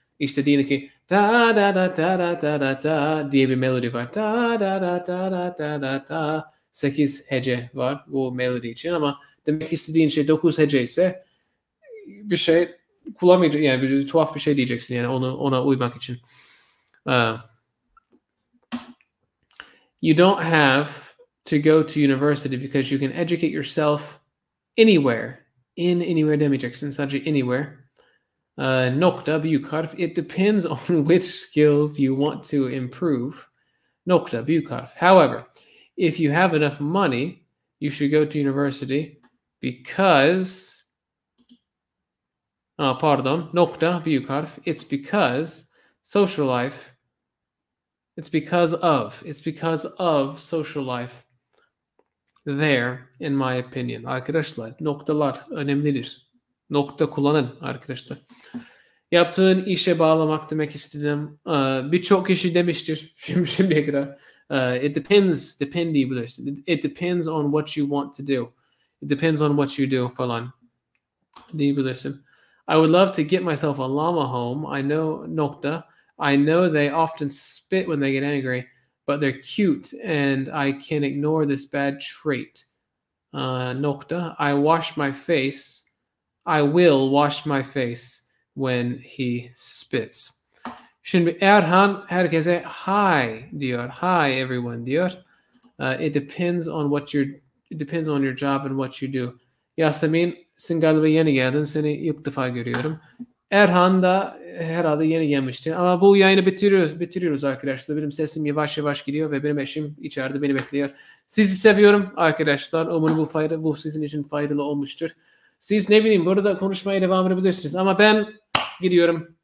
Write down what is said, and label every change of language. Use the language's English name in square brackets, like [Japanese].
[Turkish] İşte diyelim ki da da da da da da da da diye bir melodi var. Da da da da da da da da. 8 hece var bu melodi için ama demek istediğin şey 9 hece ise bir şey kullanmayacak, yani bir tuhaf bir şey diyeceksin yani ona uymak için. [English] You don't have to go to university because you can educate yourself anywhere. [Turkish] Anywhere demeyeceksin, sadece anywhere. Nokta büyük harf. [English] It depends on which skills you want to improve. [Turkish] Nokta büyük harf. [English] However, if you have enough money, you should go to university because [Turkish] nokta büyük harf. [English] It's because social life It's because of. It's because of social life there, in my opinion. [Turkish] Arkadaşlar, noktalar önemlidir. Nokta kullanın arkadaşlar. Yaptığın işe bağlamak demek istedim. Birçok kişi demiştir şimdiye kadar. [English] It depends, depend diyebilirsin. It depends on what you want to do. It depends on what you do [Turkish] falan diyebilirsin. [English] I would love to get myself a llama home. I know nokta. I know they often spit when they get angry, but they're cute and I can ignore this bad trait. Nokta. I wash my face. I will wash my face when he spits. [Turkish] Şimdi Erhan herkese hi diyor. [English] Hi everyone diyor. It depends on your job and what you do. [Turkish] Yasemin, sen galiba yeni geldin. Seni ilk defa görüyorum. Erhan da herhalde yeni gelmişti. Ama bu yayını bitiriyoruz arkadaşlar. Benim sesim yavaş yavaş gidiyor ve benim eşim içeride beni bekliyor. Sizi seviyorum arkadaşlar. Umarım bu sizin için faydalı olmuştur. Siz ne bileyim burada konuşmaya devam edebilirsiniz. Ama ben gidiyorum.